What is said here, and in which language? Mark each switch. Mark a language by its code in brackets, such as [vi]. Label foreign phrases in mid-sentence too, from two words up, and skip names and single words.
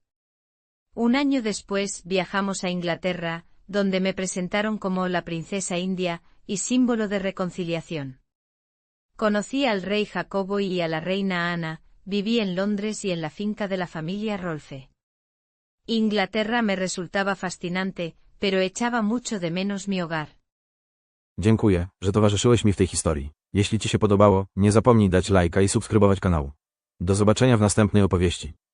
[es] Un año después viajamos a Inglaterra, donde me presentaron como la princesa india, y símbolo de reconciliación. Conocí al rey Jacobo y a la reina Ana, viví en Londres y en la finca de la familia Rolfe. Inglaterra me resultaba fascinante, pero echaba mucho de menos mi hogar. [pl] Dziękuję, że towarzyszyłeś mi w tej historii. Jeśli Ci się podobało, nie zapomnij dać lajka i subskrybować kanału. Do zobaczenia w następnej opowieści.